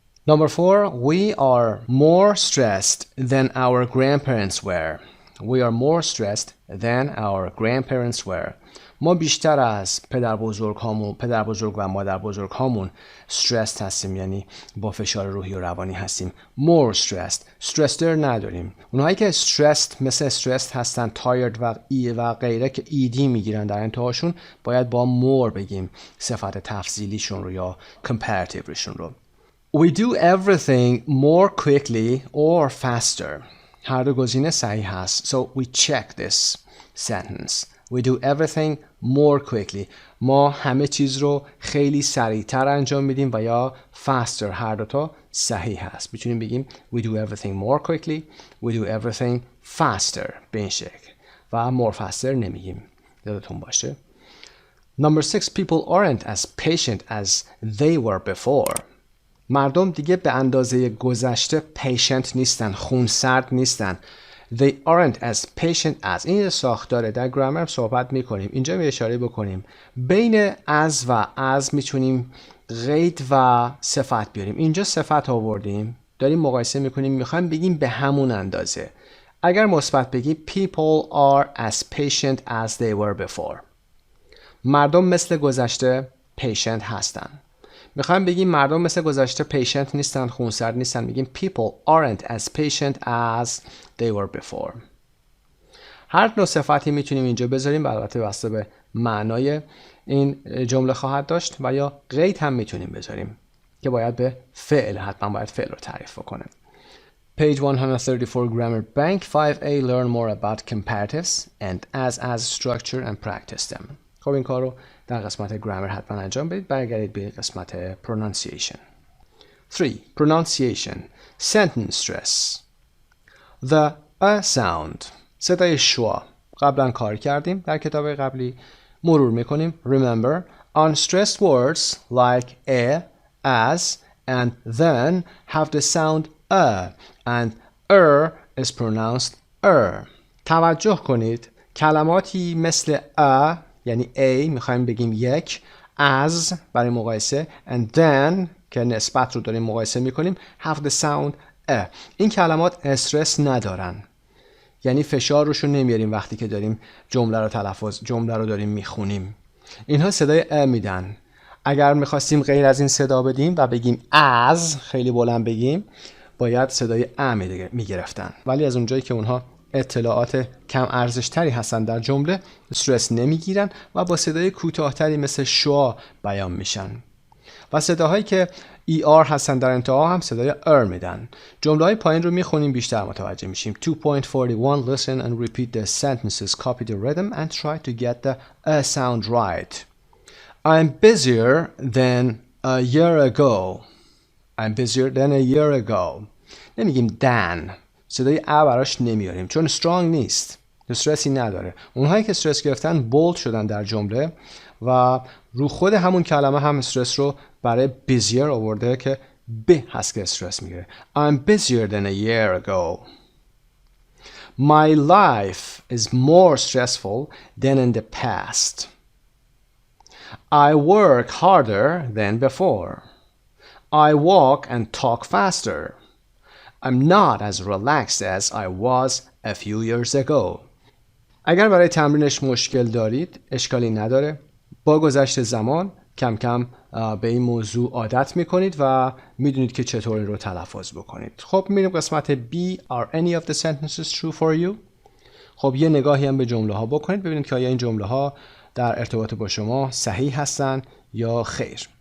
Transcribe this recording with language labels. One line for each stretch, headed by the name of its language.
English: Number 4. We are more stressed than our grandparents were. We are more stressed than our grandparents were.
Persian: ما بیشتر از پدر بزرگ و مادر بزرگ هامون stressed هستیم، یعنی با فشار روحی و روانی هستیم.
English: more stressed.
Persian: stressed نداریم. اونهایی که stressed مثل stressed هستن tired و غیره که ed میگیرن در انتهاشون باید با more بگیم صفت تفضیلیشون رو یا comparative رو.
English: We do everything more quickly or faster.
Persian: هر دو گزینه صحیح هست.
English: So we check this sentence. We do everything more quickly.
Persian: ما همه چیز رو خیلی سریعتر انجام میدیم و یا faster. هر دوتا صحیح هست. میتونیم بگیم
English: we do everything more quickly. We do everything faster.
Persian: به این شکل. و more faster نمیگیم. یادتون باشه.
English: Number 6. People aren't as patient as they were before.
Persian: مردم دیگه به اندازه گذشته patient نیستن. خونسرد نیستن. They aren't as patient as. این ساختاره. در گرامر صحبت میکنیم. اینجا می اشاره بکنیم. بین as و as میتونیم قید و صفت بیاریم. اینجا صفت آوردیم. داریم مقایسه میکنیم. میخوایم بگیم به همون اندازه. اگر مثبت بگی
English: people are as patient as they were before.
Persian: مردم مثل گذشته patient هستن. میخوایم بگیم مردم مثل گذشته patient نیستن، خونسرد نیستن. میگیم
English: people aren't as patient as they were before.
Persian: هر نوع صفتی میتونیم اینجا بذاریم و البته بسته به معنای این جمله خواهد داشت و یا قید هم میتونیم بذاریم که باید به فعل، حتما باید فعل رو تعریف کنه.
English: Page 134 Grammar Bank 5A Learn more about comparatives and as structure and practice them.
Persian: خب این کار رو در قسمت گرامر حتما انجام بدید. برگردید به قسمت pronunciation.
English: 3. Pronunciation. Sentence stress. The a sound.
Persian: صدای شوا. قبلا کار کردیم در کتاب قبلی. مرور میکنیم.
English: Remember, unstressed words like a, as, and then have the sound a and is pronounced
Persian: توجه کنید کلماتی مثل a یعنی a میخوایم بگیم یک، as برای مقایسه and then که نسبت رو داریم مقایسه میکنیم
English: have the sound a.
Persian: این کلمات استرس ندارن، یعنی فشار روشون نمیاریم وقتی که داریم جمله رو داریم میخونیم. اینها صدای a میدن. اگر میخواستیم غیر از این صدا بدیم و بگیم as خیلی بلند بگیم باید صدای ا میگرفتن، ولی از اونجایی که اونها اطلاعات کم ارزش تری هستن در جمله استرس نمیگیرن و با صدای کوتاهتری مثل شوا بیان میشن و صداهایی که ER هستن در انتها هم صدای میدن. جمله های پایین رو میخونیم بیشتر متوجه میشیم.
English: 2.41 Listen and repeat the sentences, copy the rhythm and try to get the sound right. I'm busier than a year ago. I'm busier than a year ago.
Persian: نمیگیم than. صدای ا براش نمیاریم چون strong نیست. استرسی نداره. اونهایی که استرس گرفتن bold شدن در جمله و رو خود همون کلمه هم استرس رو برای busier آورده که ب هست که استرس میگیره.
English: I'm busier than a year ago. My life is more stressful than in the past. I work harder than before. I walk and talk faster. I'm not as relaxed as I was a few years ago.
Persian: اگر برای تمرینش مشکل دارید اشکالی نداره. با گذشت زمان کم کم به این موضوع عادت میکنید و میدونید که چطور این رو تلفظ بکنید. خب میریم قسمت B.
English: Are any of the sentences true for you?
Persian: خب یه نگاهی هم به جمله ها بکنید ببینید که آیا این جمله ها در ارتباط با شما صحیح هستن یا خیر.